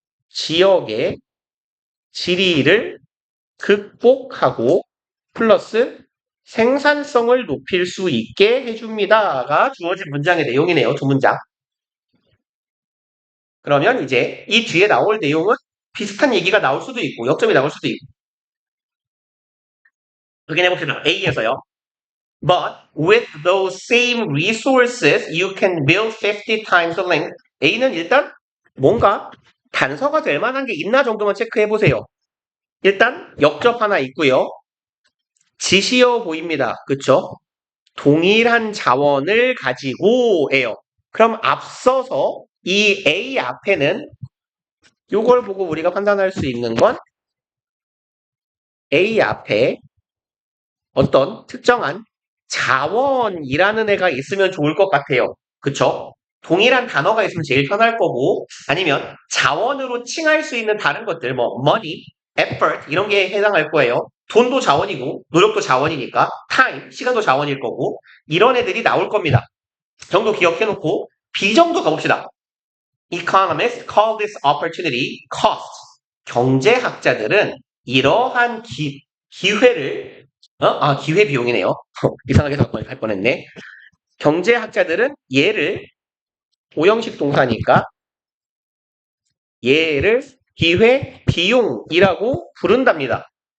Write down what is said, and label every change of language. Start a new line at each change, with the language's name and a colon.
Korean: 지역의 지리를 극복하고 플러스 생산성을 높일 수 있게 해줍니다가 주어진 문장의 내용이네요. 두 문장. 그러면 이제 이 뒤에 나올 내용은 비슷한 얘기가 나올 수도 있고 역점이 나올 수도 있고 확인해 봅시다. A에서요.
English: But with those same resources, you can build 50 times the length.
Korean: A는 일단 뭔가 단서가 될 만한 게 있나 정도만 체크해 보세요. 일단 역접 하나 있고요. 지시어 보입니다. 그쵸? 동일한 자원을 가지고예요. 그럼 앞서서 이 A 앞에는 이걸 보고 우리가 판단할 수 있는 건 A 앞에 어떤 특정한 자원이라는 애가 있으면 좋을 것 같아요. 그쵸? 동일한 단어가 있으면 제일 편할 거고 아니면 자원으로 칭할 수 있는 다른 것들 뭐 money, effort 이런 게 해당할 거예요. 돈도 자원이고 노력도 자원이니까 time, 시간도 자원일 거고 이런 애들이 나올 겁니다. 정도 기억해 놓고 B 정도 가봅시다.
English: Economists call this opportunity cost.
Korean: 경제학자들은 이러한 기회를 기회 비용이네요. 이상하게 할 뻔했네. 경제학자들은 얘를 오형식 동사니까 얘를 기회 비용이라고 부른답니다.